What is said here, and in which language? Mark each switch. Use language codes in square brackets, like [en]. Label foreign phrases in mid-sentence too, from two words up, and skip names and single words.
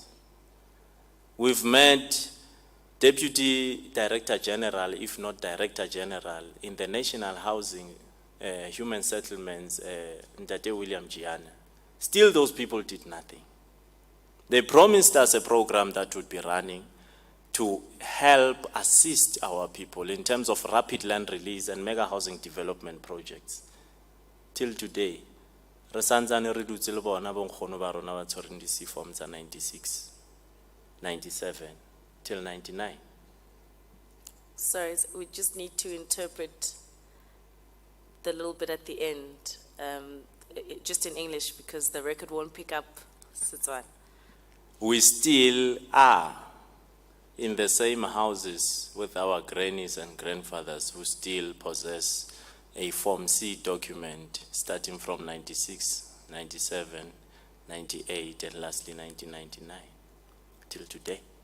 [en] We've met Deputy Director General, if not Director General, in the National Housing Human Settlements, Ntate William Giana. Still, those people did nothing. They promised us a program that would be running to help assist our people in terms of rapid land release and mega housing development projects. Till today, [tn] re santsane re dutse le bona bonkgono ba rona ba tshwereng di-C-form tsa 96, 97 till 99. [en] Sorry, we just need to interpret the little bit at the end, just in English, because the record won't pick up Setswana. We still are in the same houses with our grannies and grandfathers who still possess a Form C document starting from 96, 97, 98, and lastly 1999 till today.